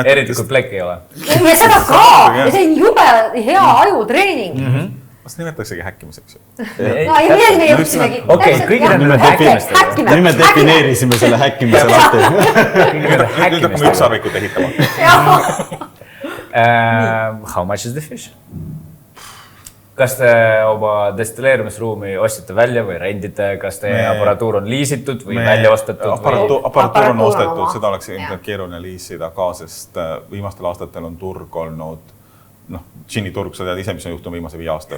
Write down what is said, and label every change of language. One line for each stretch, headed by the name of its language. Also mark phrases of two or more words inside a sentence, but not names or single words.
Estonian: Eriti kui plek ei ole. Ja seda ka, ja see on jube hea ajutreening. Kas nimetaksegi häkkimiseks? No ei midagi me jõudsimegi. Okei, kõige nüüd me defineerisime selle häkkimise lahti. Nüüd hakkame ükssarvikut ehitama.
English: How much is the fish?
Estonian: Kas te oma destilleerimisruumi ostsite välja või rendite, kas teie aparatuur on liisitud või välja ostetud? Aparatuur on ostetud, seda oleks keeruline liisida ka, sest viimastel aastatel on turg olnud, džinni turg, sa tead ise, mis on juhtunud viimase 5 aasta.